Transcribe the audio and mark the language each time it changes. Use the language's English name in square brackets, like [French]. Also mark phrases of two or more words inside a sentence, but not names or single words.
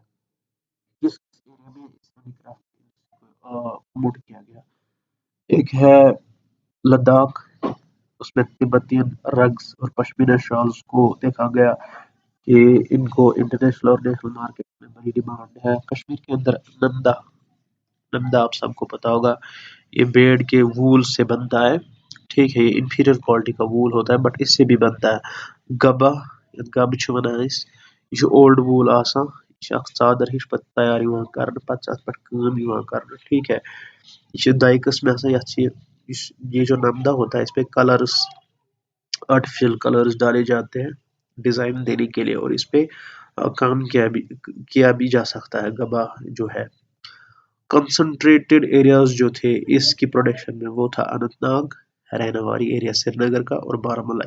[Hindi] किस एरिया में इस हैंडीक्राफ्ट प्रमोट किया गया, एक है लद्दाख, उसमें [English] Tibetan rugs [Hindi] और [English] pashmina shawls [Hindi] को देखा गया कि इनको [English] international and national market [Hindi] में बड़ी डिमांड है। कश्मीर के अंदर नंदा, नंदा आप सबको पता होगा, ये भेड़ के वूल से बनता है। ठीक है, ये [English] inferior quality [Hindi] का वूल होता है, बट इससे भी बनता है गबा, [Kashmiri] गब छ वनान अस। ये [English] old wool [Kashmiri] आसान, ये चादर हिश पत तैयार यिवान करन, पत अथ पेट काम यिवान करन। [Hindi] ठीक है, ये दो किस्म है, ये जो नंदा होता है इस पे कलर्स, [English] artificial colours [Hindi] डाले जाते हैं डिजाइन देने के लिए, और इस पे काम किया भी जा सकता है। गबा जो है, [English] concentrated areas [Hindi] जो थे इसकी प्रोडक्शन में, वो था अनंतनाग, रहनावारी एरिया श्रीनगर का, और बारामूला।